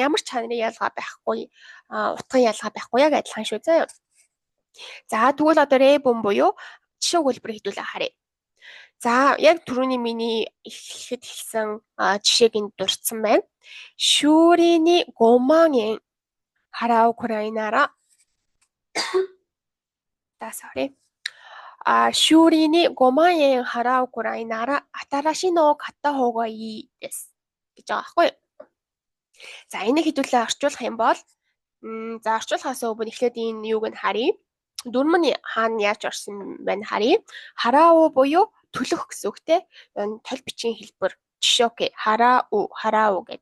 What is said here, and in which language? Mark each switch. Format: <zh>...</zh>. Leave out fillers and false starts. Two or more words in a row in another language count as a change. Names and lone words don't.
<mn>Ямар ч чанарын ялгаа байхгүй, утгын ялгаа байхгүй яг адилхан шүү заяа. За, тэгвэл одоо рэбүн буюу жишээ хөлбөр хэдүүлээ харъя. За, яг түрүүний миний эхлэхэд хэлсэн жишээг энд дурдсан байна.</mn> <ja>Шүүрийн 5 万円 払うくらいなら修理に5万円払うくらいなら新しいのを買った方がいいです。</ja> <mn>гэж байгаа байхгүй юу? За энийг хэдүүлээ орчуулах юм бол орчуулахаас өмнө эхлээд энэ юуг нь харъя. Дүрм нь хаана яаж орсон байна харъя. Харау буюу төлөх гэсэн үг те. Тол бичгийн хэлбэр жишээ харау гэдэг.</mn>